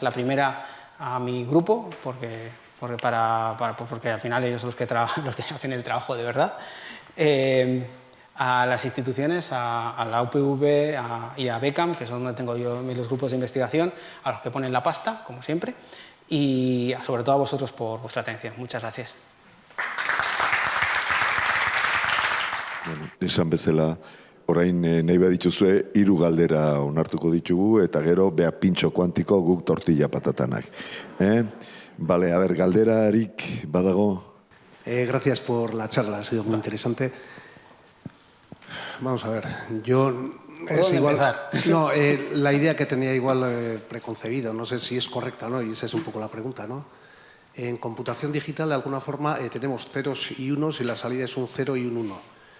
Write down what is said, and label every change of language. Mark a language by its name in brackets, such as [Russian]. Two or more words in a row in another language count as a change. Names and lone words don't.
[Spanish] La primera, a mi grupo, porque al final ellos son los que hacen el trabajo de verdad. A las instituciones, a la UPV y a Beckham, que son donde tengo yo los grupos de investigación, a los que ponen la pasta, como siempre, y sobre todo a vosotros por vuestra atención. Muchas gracias. [Basque] Bueno, esan bezala, orain nahi badituzue 3 galdera onartuko ditugu, eta gero bea pintxo kuantiko guk tortilla patatanak. [Spanish] Vale, a ver, [Basque] galderarik badago? [Spanish] Gracias por la charla, ha sido muy interesante. Vamos a ver, yo... Es igual, no, la idea que tenía igual preconcebido, no sé si es correcta o no, y esa es un poco la pregunta, ¿no? En computación digital, de alguna forma, tenemos ceros y unos y la salida es un 0 y un 1.